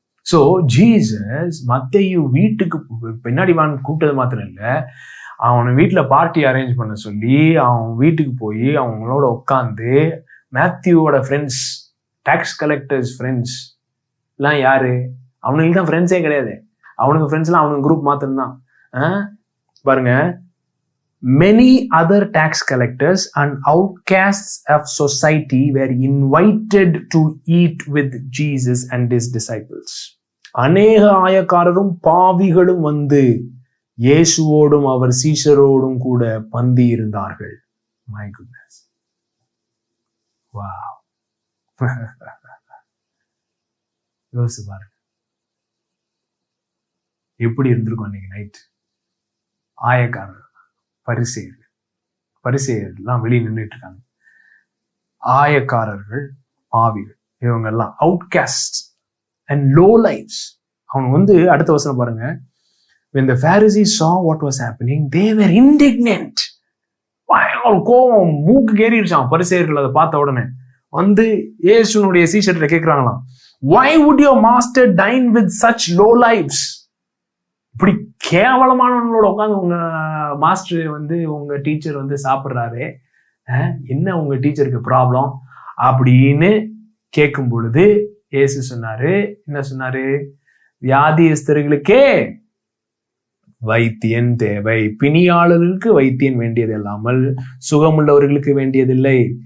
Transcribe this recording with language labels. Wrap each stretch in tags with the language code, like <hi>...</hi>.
<ta>So Jesus மத்தேயு வீட்டுக்கு பின்னாடி வான்னு கூப்பிட்டது மாத்திரம் இல்ல, அவனை வீட்டுல பார்ட்டி அரேஞ்ச் பண்ண சொல்லி அவன் வீட்டுக்கு போய் அவங்களோட உட்காந்து, மேத்யூவோட ஃப்ரெண்ட்ஸ், டாக்ஸ் கலெக்டர்ஸ் ஃப்ரெண்ட்ஸ் எல்லாம் யாரு? அவனுக்கு தான் ஃப்ரெண்ட்ஸே கிடையாது. அவனுக்கு ஃப்ரெண்ட்ஸ் எல்லாம் அவனுக்கு குரூப் மாத்திரம் தான். பாருங்க,</ta> <en>many other tax collectors and outcasts of society were invited to eat with Jesus and his disciples.</en> <ta>அநேக ஆயக்காரரும் பாவிகளும் வந்து இயேசுவோடும் அவர் சீஷரோடும் கூட பந்தி இருந்தார்கள்.</ta> <en>My goodness. Wow.</en> <ta>யோசிச்சு பாருங்க. எப்படி இருந்திருக்கும் அன்னைக்கு நைட்? ஆயக்காரர், பரிசேயர்லாம் வெளியே நின்றுட்டு இருக்காங்க. ஆயக்காரர்கள், பாவிகள், இவங்க எல்லாம்</ta> <en>Outcast and low lifes.</en> <ta>அவங்க அடுத்த வசனம் பாருங்க.</ta> <en>When the Pharisees saw what was happening, they were indignant.</en> <ta>கோபம் மூக்கு கேறிடுச்சான் பரிசேயர்கள். அதை பார்த்த உடனே இயேசுனுடைய சீஷர்கிட்ட கேட்கிறாங்களாம்,</ta> <en>why would your master dine with such low lives?</en> <ta>இப்படி கேவலமானவங்களோட உட்காந்து உங்க மாஸ்டர் உங்க டீச்சர் சாப்பிடுறாரு, என்ன உங்க டீச்சருக்கு ப்ராப்ளம் அப்படின்னு கேட்கும் பொழுது இயேசு சொன்னாரு, என்ன சொன்னாரு? வியாதியஸ்தர்களுக்கே வைத்தியன் தேவை, பிணியாளர்களுக்கு வைத்தியன் வேண்டியது இல்லாமல் சுகமுள்ளவர்களுக்கு வேண்டியதில்லை.</ta>